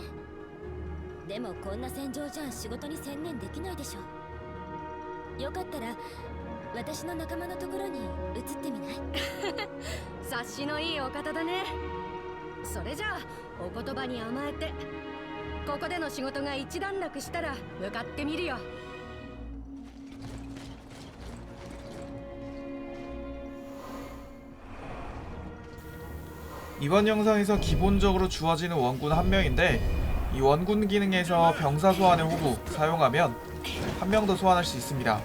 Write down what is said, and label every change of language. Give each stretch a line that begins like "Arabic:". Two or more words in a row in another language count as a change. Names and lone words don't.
Japanese: でもこんな戦場じゃ仕事に専念できないでしょ。よかったら私の仲間のところに移ってみない？察しのいいお方だね。それじゃあお言葉に甘えて、ここでの仕事が一段落したら向かってみるよ。
Korean: 이번 영상에서 기본적으로 주어지는 원군 한 명인데, 이 원군 기능에서 병사 소환의 호구 사용하면 한 명 더 소환할 수 있습니다.